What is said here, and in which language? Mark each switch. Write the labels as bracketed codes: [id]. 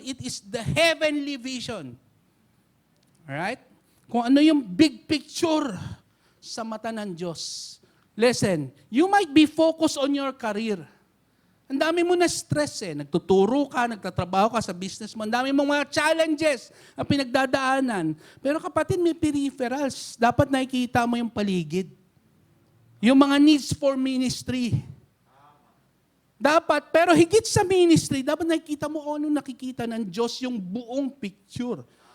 [en] It is the heavenly vision. Alright? [tl] Kung ano yung [en] big picture [tl] sa mata ng Diyos. [en] Listen, you might be focused on your career. [tl] Ang dami mo na stress Nagtuturo ka, nagtatrabaho ka sa business mo. Ang dami mong mga challenges na pinagdadaanan. Pero kapatid, may peripherals. Dapat nakikita mo yung paligid. Yung mga [en] needs for ministry. [tl] Dapat, pero higit sa ministry, dapat nakikita mo ano nakikita ng Diyos yung buong picture.